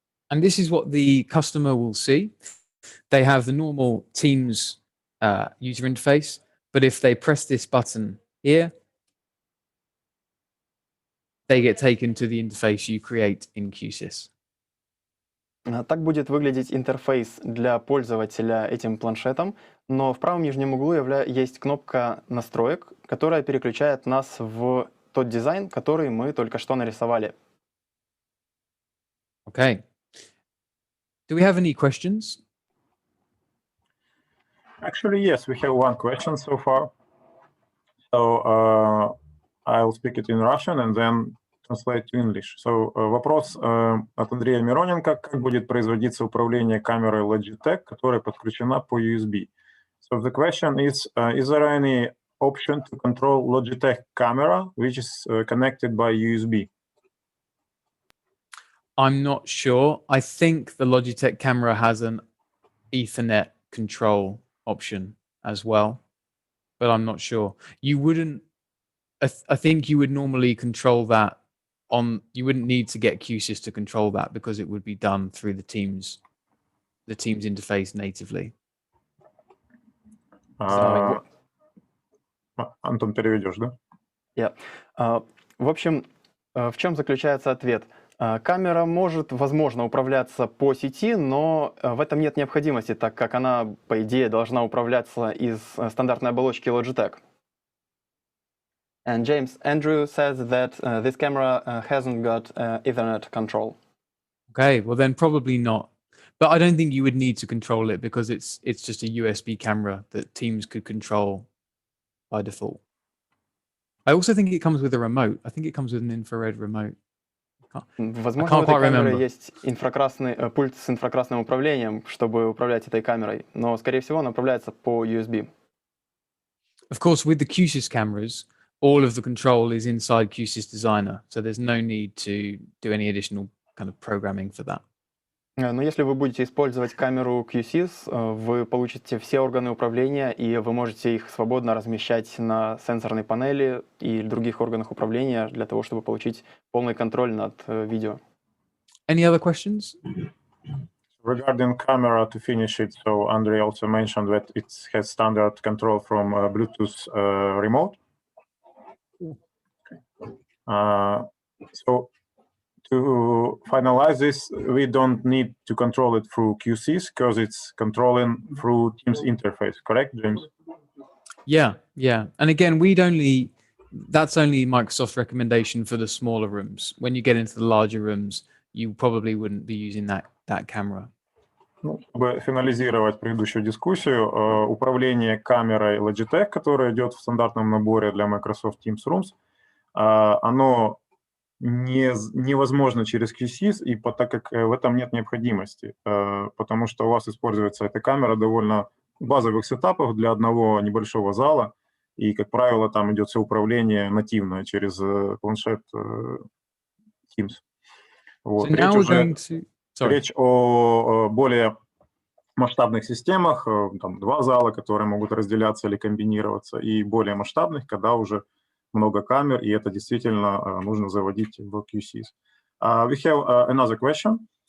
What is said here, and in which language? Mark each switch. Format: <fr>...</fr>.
<en>And this is what the customer will see. They have the normal Teams user interface, but if they press this button here, they get taken to the interface you create in Q-SYS.</en> <ru>Так будет выглядеть интерфейс для пользователя этим планшетом, но в правом нижнем углу есть кнопка настроек, которая переключает нас в тот дизайн, который мы только что нарисовали.</ru> <en>Okay. Do we have any questions? Actually, yes, we have one question so far. So I'll speak it in Russian and then translate to English. So</en> <ru>вопрос от Андрея Мироненко. Как будет производиться управление камерой Logitech, которая подключена по USB?</ru> <en>So the question is there any option to control Logitech camera which is connected by USB? I'm not sure. I think the Logitech camera has an Ethernet control option as well, but I'm not sure. You wouldn't, I think you would normally control that on, you wouldn't need to get Q-SYS to control that because it would be done through the Teams interface natively.</en> <ru>Антон, переведешь, да? В общем, в чем заключается ответ? Камера может, возможно, управляться по сети, но в этом нет необходимости, так как она, по идее, должна управляться из стандартной оболочки Logitech.</ru> <en>And James, Andrew says that this camera hasn't got Ethernet control. Okay, well then probably not. But I don't think you would need to control it because it's just a USB camera that Teams could control by default. I also think it comes with a remote. I think it comes with an infrared remote.</en> <ru>Возможно, у этой камеры есть пульт с инфракрасным управлением, чтобы управлять этой камерой, но, скорее всего, она управляется по USB.</ru> <en>Of course, with the Q-SYS cameras, all of the control is inside Q-SYS Designer, so there's no need to do any additional kind of programming for that.</en> <ru>Но если вы будете использовать камеру Q-SYS, вы получите все органы управления, и вы можете их свободно размещать на сенсорной панели и других органах управления для того, чтобы получить полный контроль над видео.</ru> <en>Any other questions? Regarding camera, to finish it, so Andrei also mentioned that it has standard control from Bluetooth remote. So to finalize this, we don't need to control it through Q-SYS because it's controlling through Teams interface, correct, James? Yeah. And again, that's only Microsoft's recommendation for the smaller rooms. When you get into the larger rooms, you probably wouldn't be using that camera.</en> <ru>Ну, чтобы финализировать предыдущую дискуссию, управление камерой Logitech, которое идет в стандартном наборе для Microsoft Teams Rooms, оно невозможно через Q-SYS, и так как в этом нет необходимости, потому что у вас используется эта камера довольно в базовых сетапах для одного небольшого зала, и, как правило, там идет все управление нативное через планшет Teams. Вот. Речь о более масштабных системах, там 2 зала, которые могут разделяться или комбинироваться, и более масштабных, когда уже много камер, и это действительно нужно заводить в Q-SYS.</ru> <en>We have another question.</en>